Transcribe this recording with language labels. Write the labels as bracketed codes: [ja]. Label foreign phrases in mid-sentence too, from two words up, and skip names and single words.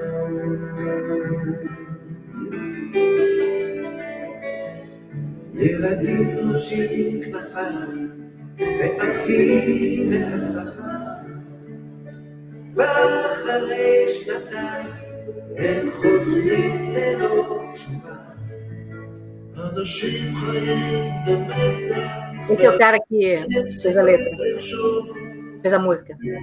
[he] ילדים נושים כנפיים ועפים את הצבא, ואחרי שנתיים הם חוזרים ללא תשובה. אנשים חיים במתח. [pt] Esse é o cara que fez a letra, fez a música.